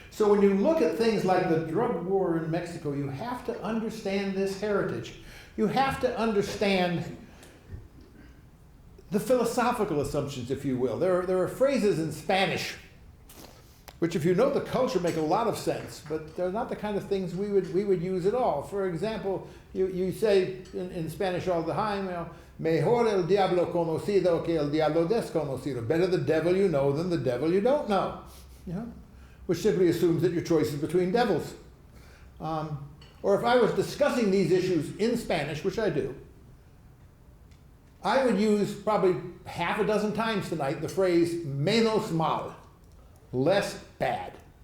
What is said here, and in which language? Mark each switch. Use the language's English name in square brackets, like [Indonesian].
[English] So when you look at things like the drug war in Mexico, you have to understand this heritage. You have to understand the philosophical assumptions, if you will. There are phrases in Spanish which, if you know the culture, make a lot of sense, but they're not the kind of things we would use at all. For example, you say in Spanish all the time, [Spanish] mejor el diablo conocido que el diablo desconocido. [English] Better the devil you know than the devil you don't know. Which simply assumes that your choice is between devils. Or if I was discussing these issues in Spanish, which I do, I would use probably half a dozen times tonight the phrase [Spanish] menos mal, [English] less bad.